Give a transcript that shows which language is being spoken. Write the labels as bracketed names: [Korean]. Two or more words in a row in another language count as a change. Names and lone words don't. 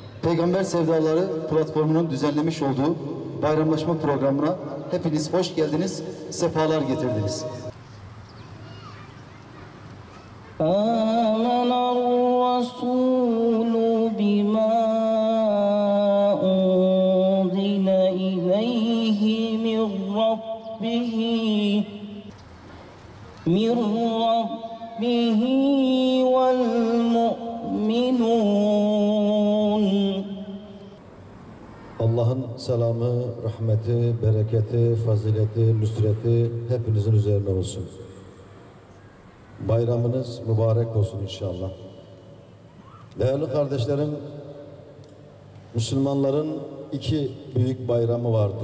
[Turkish] Peygamber Sevdaları platformunun düzenlemiş olduğu bayramlaşma programına hepiniz hoş geldiniz, sefalar getirdiniz. [Arabic] آمن الرسول بما أنزل إليه من ربه والمؤمنون. [Turkish] Allah'ın selamı, rahmeti, bereketi, fazileti, nüsreti hepinizin üzerine olsun. Bayramınız mübarek olsun inşallah. Değerli kardeşlerim, Müslümanların iki büyük bayramı vardır.